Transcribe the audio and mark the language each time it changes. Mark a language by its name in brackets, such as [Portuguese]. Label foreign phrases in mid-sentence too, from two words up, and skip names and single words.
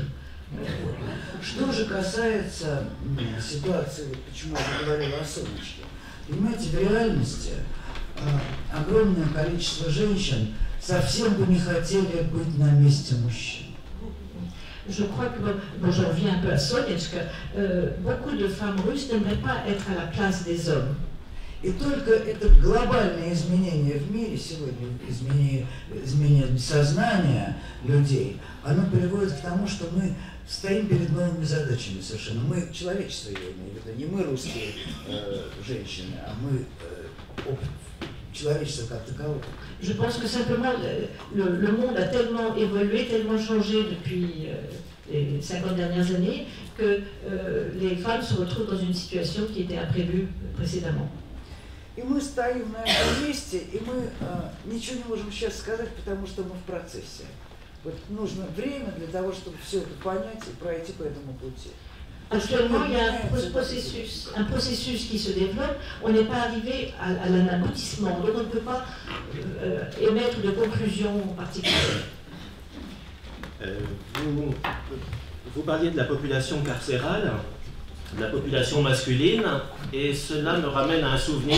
[Russian] Что же касается ситуации, почему я говорила о солнышке. Понимаете, в реальности огромное количество женщин совсем бы не хотели быть на месте мужчин. [French] Je crois que, bon, je reviens un peu à Sonetchka, beaucoup de femmes russes n'aimeraient pas être à la place des hommes. [Russian] И только это глобальное изменение в мире сегодня, изменение сознания людей, оно приводит к тому, что мы стоим перед новыми задачами совершенно. Мы, человечество, я имею в виду, не мы русские женщины, а мы человечество как таковое. [French] Je pense que simplement le monde a tellement évolué, tellement changé depuis les 50 dernières années que les femmes se retrouvent dans une situation qui était imprévue précédemment. [Russian] И мы стоим на этом месте, и мы ничего не можем сейчас сказать, потому что мы в процессе. Вот нужно время для того, чтобы все это понять и пройти по этому пути. [French] Actuellement, il y a un processus qui se développe. On n'est pas arrivé à un aboutissement, donc on ne peut pas émettre de conclusions particulières. Vous parliez de la population carcérale, de la population masculine, et cela me ramène à un souvenir.